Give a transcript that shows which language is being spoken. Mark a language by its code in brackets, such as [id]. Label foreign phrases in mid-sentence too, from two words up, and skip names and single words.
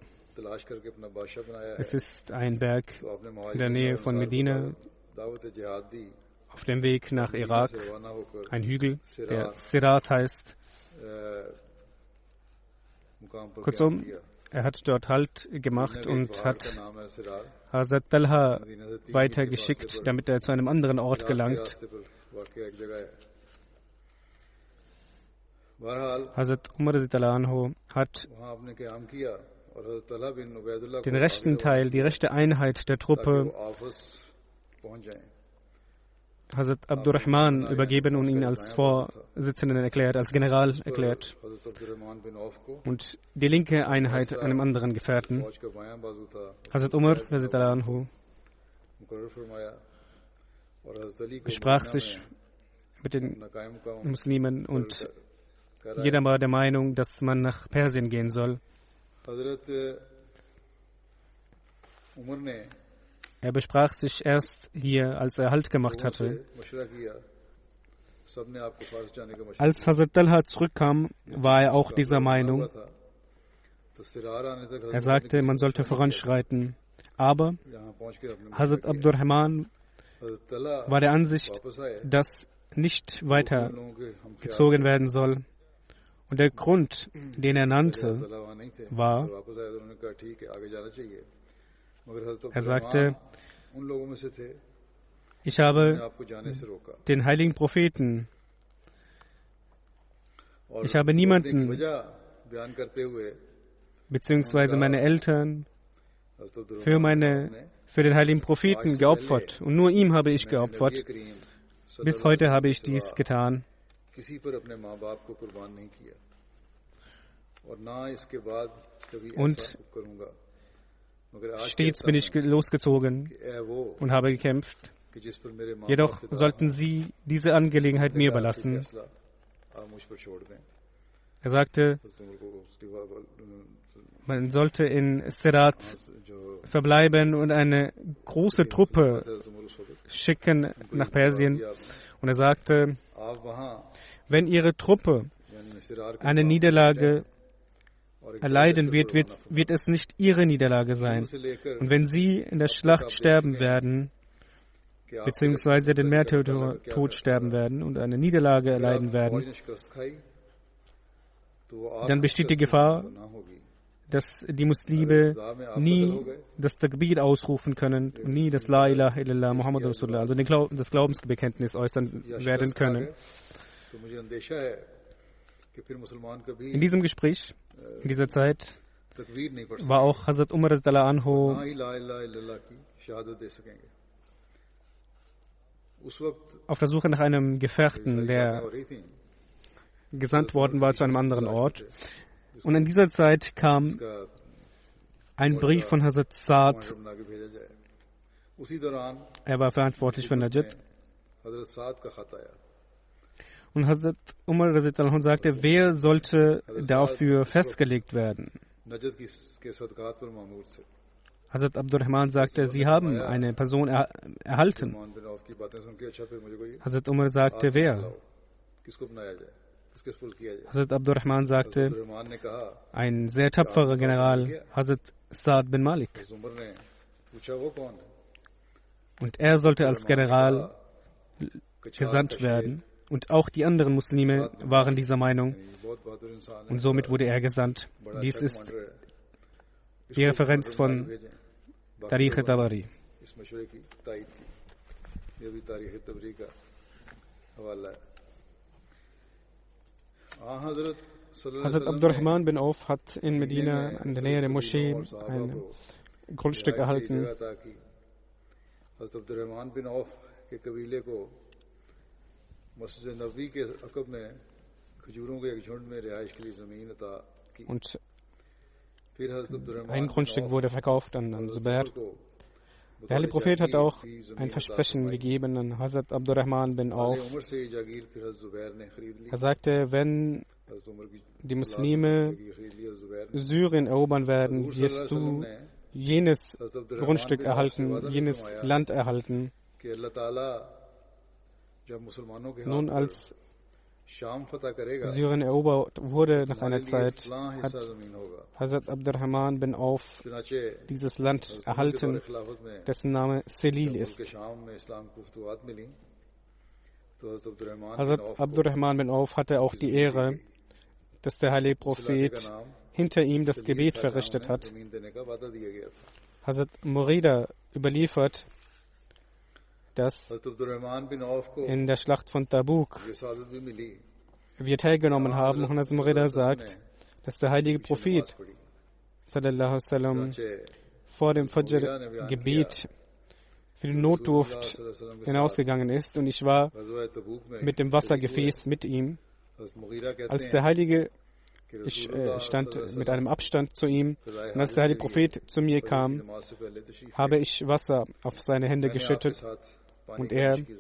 [de] Es ist ein Berg in der Nähe von Medina, auf dem Weg nach Irak, ein Hügel, der Sirat heißt. Kurzum, er hat dort Halt gemacht und hat Hazrat Talha weitergeschickt, damit er zu einem anderen Ort gelangt. [ur] واقعہ ایک جگہ ہے۔ بہرحال [de] Hazrat Umar [ar] رضي الله عنه [de] hat [ur] وہاں آپ نے قیام کیا اور حضرت طلحہ بن عبیداللہ [de] den rechten Teil, die rechte Einheit der Truppe [ur] آپس پہنچ جائیں. [de] Hazrat Abdurrahman übergeben und ihn als Vorsitzenden erklärt, als General erklärt. [ur] حضرت عبدالرحمن بن عوف کو [de] Und die linke Einheit einem anderen Gefährten. [ur] فوج کا بایاں بازو تھا, [de] Hazrat Umar [ar] رضي الله عنه [ur] مقرر فرمایا اور حضرت علی کو [de] besprach sich mit den [ur] اپنا قائم مقام [de] Muslimen und [ur] کر رہا ہے. [de] jeder war der Meinung, dass man nach Persien gehen soll. [ur] حضرت عمر نے [de] Er besprach sich erst hier, als er Halt gemacht hatte. [ur] مشورہ کیا، سب نے آپ کو فارس جانے کا مشورہ [de] Als Hazrat Talha zurückkam, war er auch dieser Meinung. [ur] تھا۔ تو صرار آنے تک [de] Er sagte, man sollte voranschreiten. Aber [ur] یہاں پہنچ کے اپنے [de] Hazrat Abdurrahman [ur] हज़रत तलहा [de] war der Ansicht, [ur] واپس آئے, [de] dass nicht weiter [ur] لوگوں کے ہم [de] gezogen werden soll. Und der Grund, den er nannte, [ur] طلحہ وہاں نہیں تھے, [de] war, [ur] واپس آئے تو انہوں نے کہا ٹھیک ہے آگے جانا چاہیے، مگر حضرت [de] er sagte, [ur] عبدالرحمن ان لوگوں میں سے تھے [de] ich [ur] ने [de] habe [ur] آپ کو جانے سے روکا [de] den heiligen Propheten, [ur] और [de] ich habe [ur] روکنے کی [de] niemanden [ur] وجہ بیان کرتے ہوئے [de] beziehungsweise meine Eltern [ur] हज़रत [de] für [ur] अब्दुर्रहमान [de] für den heiligen Propheten geopfert. Und nur ihm habe ich [ur] नबी [de] geopfert. [ur] करीम [de] Bis heute habe ich dies getan. [ur] کسی پر اپنے ماں باپ کو قربان نہیں کیا اور نہ اس کے بعد کبھی [de] Und [ur] ایسا کروں گا، مگر آج [de] Stets bin ich losgezogen [ur] کہ اے وہ [de] und habe gekämpft. [ur] کہ جس پر میرے ماں [de] Jedoch [ur] बाप [de] sollten Sie diese Angelegenheit mir überlassen. [ur] فیصلہ آپ مجھ پر چھوڑ دیں. [de] Er sagte, [ur] حضرت عمر کو [de] man sollte in Sirat [ur] जो [de] verbleiben und eine große Truppe [ur] حضرت عمر اس وقت [de] schicken nach Persien. Und er sagte, [ur] آپ وہاں [de] wenn Ihre Truppe [ur] یعنی صرار کے [de] eine Niederlage [ur] اور ایک [de] erleiden wird, wird es nicht Ihre Niederlage sein. [ur] سے لے کر [de] Und wenn Sie in der Schlacht sterben werden, [ur] کہ آپ [de] beziehungsweise den Märtyrertod sterben werden und eine Niederlage erleiden [ur] फौज [de] werden, [ur] نے شکست کھائی تو وہ [de] dann [ur] आप [de] besteht die Gefahr, [ur] نہ ہوگی. [de] dass die Muslime nie das Takbir ausrufen können und nie das [ar] لا إله إلا الله محمد رسول الله, [de] also das Glaubensbekenntnis äußern werden können. [ur] تو مجھے اندیشہ ہے کہ پھر مسلمان کبھی [de] In diesem Gespräch, in dieser Zeit, [ur] تکبیر نہیں پڑھ [de] war auch Hazrat Umar [ar] رضي الله عنه [ur] نہ ہی [ar] لا إله إلا الله [ur] کی شہادت دے سکیں گے۔ اس وقت [de] auf der Suche nach einem Gefährten, der [ur] ہو رہی تھی [de] gesandt worden war zu einem anderen Ort. Und in dieser Zeit kam [ur] का [de] ein Brief von Hazrat Saad. [ur] کمانڈر بنا کے بھیجا جائے۔ اسی دوران [de] Er war verantwortlich für Najd. [ur] حضرت سعد کا خط آیا. [de] Und Hazrat Umar [ar] رضي الله عنه [de] sagte, wer sollte dafür festgelegt werden? [ur] نجد کے صدقات پر مامور تھے. [de] Hazrat Abdurrahman sagte, Sie haben eine Person erhalten. [ur] مان بن عوف کی باتیں سن کے اچھا پھر مجھے کوئی [de] Hazrat Umar sagte, wer? [ur] کس کو بنایا جائے، کس کے سپرد کیا جائے. [de] Hazrat Abdurrahman sagte, [ur] رحمان نے کہا, [de] ein sehr tapferer General, Hazrat Saad bin Malik. [ur] عمر نے پوچھا وہ کون ہے? [de] Und er sollte als General gesandt werden. Und auch die anderen Muslime waren dieser Meinung. [ur] بہت بہادر انسان ہے, [de] Und somit wurde er gesandt. [ur] बड़ा [de] Dies [ur] अच्छा [de] ist [ur] کمانڈر ہے. [de] die Referenz von [ur] भेजें। [de] Tarikh Tabari. [ur] اس مشورے کی تائید کی. یہ بھی تاریخ طبری کا حوالہ ہے. हजरत [de] Hazrat Abdurrahman bin Auf hat in Medina in der Nähe der Moschee ein Grundstück erhalten. [ur] حضرت عبدالرحمن بن عوف کے قبیلے کو مسجد نبوی کے عقب میں کھجوروں کے ایک جھنڈ میں رہائش کے لیے زمین عطا کی. [de] Und [ur] پھر حضرت عبدالرحمن [de] ein Grundstück wurde verkauft an Zubair. Der Heilige Prophet hat auch ein Versprechen gegeben an Hazrat Abdurrahman bin Auf. [ur] عمر سے یہ جاگیر پھر حضرت زبیر نے خرید لی. [de] Er sagte, wenn [ur] حضرت عمر کی [de] die Muslime [ur] خرید لی زبیر نے. [de] Syrien erobern werden, wirst du jenes Grundstück erhalten, jenes Land erhalten. [ur] کہ اللہ تعالیٰ جب مسلمانوں کے [de] Nun, [ur] हाथ [de] als [ur] شام فتح کرے گا, [de] Syrien erobert wurde nach einer [ur] ہمارے لیے [de] Zeit, [ur] फलां [de] hat [ur] حصہ زمین ہوگا. [de] Hazrat Abdurrahman bin Auf [ur] चुनाचे [de] dieses Land [ur] حضرت عمر کے [de] erhalten, [ur] دور خلافت میں [de] dessen Name Selil [ur] जब [de] ist. [ur] ملک شام میں اسلام کو فتوحات ملی تو حضرت عبدالرحمن [de] Hazrat [ur] بن عوف کو [de] Abdurrahman bin Auf hatte auch die Ehre, dass der heilige Prophet hinter ihm das Gebet verrichtet hat. [ur] زمین دینے کا وعدہ دیا گیا تھا. [de] Hazrat Murida überliefert, dass in der Schlacht von Tabuk wir teilgenommen haben. Und Hazrat Mughira sagt, dass der heilige Prophet [ar] صلى الله عليه وسلم [de] vor dem Fajr-Gebet für den Notdurft hinausgegangen ist und ich war mit dem Wassergefäß mit ihm. Als der Heilige, ich stand mit einem Abstand zu ihm und als der heilige Prophet zu mir kam, habe ich Wasser auf seine Hände geschüttet und er